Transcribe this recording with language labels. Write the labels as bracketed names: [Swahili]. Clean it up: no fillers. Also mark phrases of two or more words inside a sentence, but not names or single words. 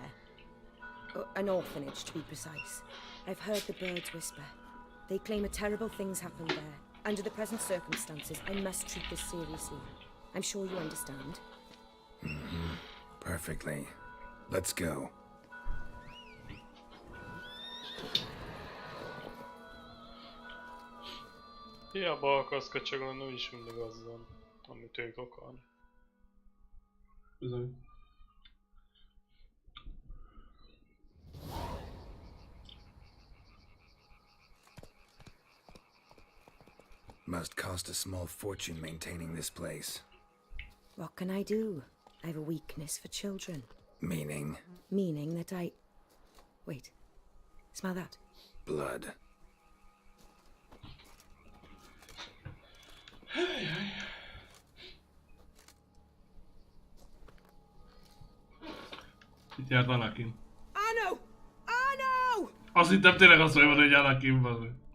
[English] An orphanage, to be precise. I've heard the birds whisper. They claim a terrible thing's happened there. Under the present circumstances, I must treat this seriously. I'm sure you understand. Perfectly. Let's go. [Hungarian] Hiába akarsz köcsögölni, úgyis mindig az van, amit ők akarnak. Bizony. [English] Must cost a small fortune maintaining this place. What can I do? I have a weakness for children. Meaning Meaning that I... Wait. Smell that? blood. [Hungarian] Itt járt Anakin. Anno! Anno! Azt hittem tényleg azt mondja, hogy Anakin van.